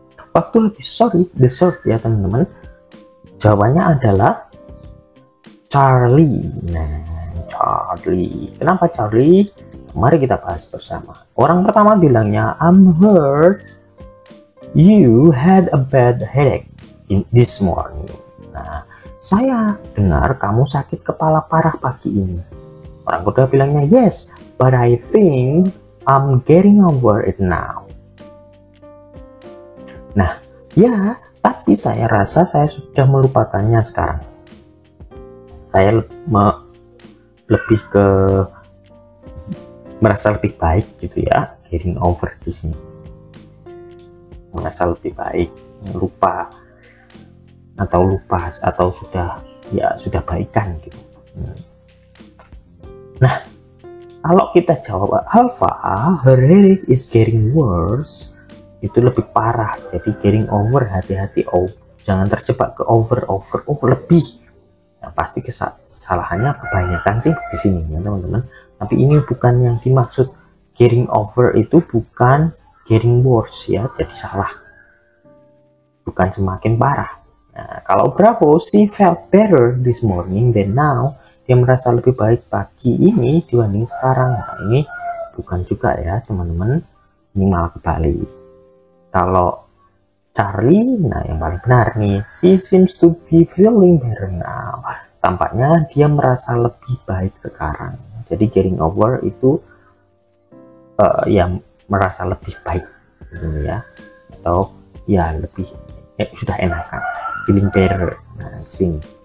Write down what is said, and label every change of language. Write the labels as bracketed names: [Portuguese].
[Indonesian] Waktu habis, [English] sorry, the third [Indonesian] ya teman-teman. Jawabannya adalah Charlie. Nah, Charlie. Kenapa Charlie? Mari kita bahas bersama. Orang pertama bilangnya, [English] I'm heard you had a bad headache this morning. [Indonesian] Nah, saya dengar kamu sakit kepala parah pagi ini. Orang kedua bilangnya, [English] yes, but I think I'm getting over it now. [Indonesian] Nah, ya, tapi saya rasa saya sudah melupakannya sekarang. Saya lebih ke merasa lebih baik gitu ya, [English] getting over [Indonesian] di sini. Merasa lebih baik, lupa atau sudah baikan gitu. Nah, kalau kita jawab alpha, [English] her headache is getting worse, [Indonesian] itu lebih parah. Jadi getting over, hati-hati, jangan terjebak ke over lebih. Nah, pasti kesalahannya kebanyakan sih di sini ya teman-teman. Tapi ini bukan yang dimaksud. [English] Getting over [Indonesian] itu bukan [English] getting worse [Indonesian] ya, jadi salah, bukan semakin parah. Nah, kalau [English] Bravo, she felt better this morning than now. [Indonesian] Dia merasa lebih baik pagi ini dibanding sekarang. Nah, ini bukan juga ya teman-teman, ini malah kebalik. [English] Kalau Charlie, [Indonesian] nah yang paling benar nih, [English] she seems to be feeling better now. [Indonesian] Tampaknya dia merasa lebih baik sekarang. Jadi [English] getting over [Indonesian] itu yang merasa lebih baik gitu ya, atau ya lebih sudah enakan, [English] feeling better. [Indonesian] Nah, sini.